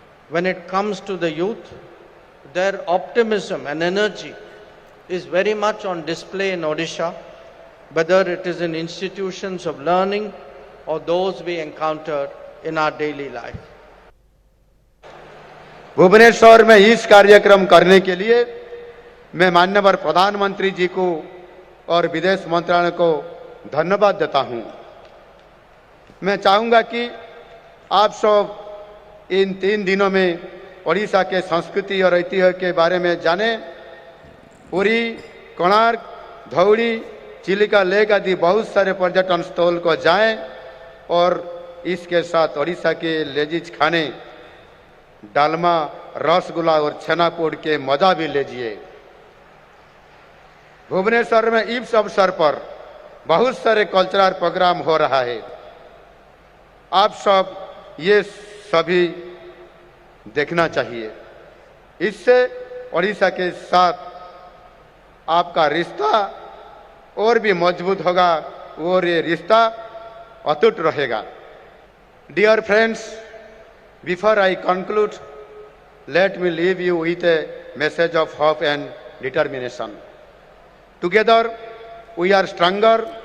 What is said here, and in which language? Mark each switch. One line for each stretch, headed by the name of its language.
English: When it comes to the youth, their optimism and energy is very much on display in Odisha, whether it is in institutions of learning or those we encounter in our daily life.
Hindi: Bhubaneswar में इस कार्यक्रम करने के लिए मैं माननीय प्रधानमंत्री जी को और विदेश मंत्रालय को धन्यवाद देता हूं। मैं चाहूंगा कि आप सब इन 3 दिनों में ओडिशा के संस्कृति और ऐतिह्य के बारे में जानें। पुरी, कोणार्क, धौली, चिलिका लेक आदि बहुत सारे पर्यटन स्थल को जाएं और इसके साथ ओडिशा के लेजीज खाने डालमा, रसगुल्ला और छेनापोड़ के मजा भी लीजिए। भुवनेश्वर में इस अवसर पर बहुत सारे कल्चरल प्रोग्राम हो रहा है। आप सब ये सभी देखना चाहिए। इससे ओडिशा के साथ आपका रिश्ता और भी मजबूत होगा और ये रिश्ता अटूट रहेगा।
English: Dear friends, before I conclude, let me leave you with a message of hope and determination. Together we are stronger.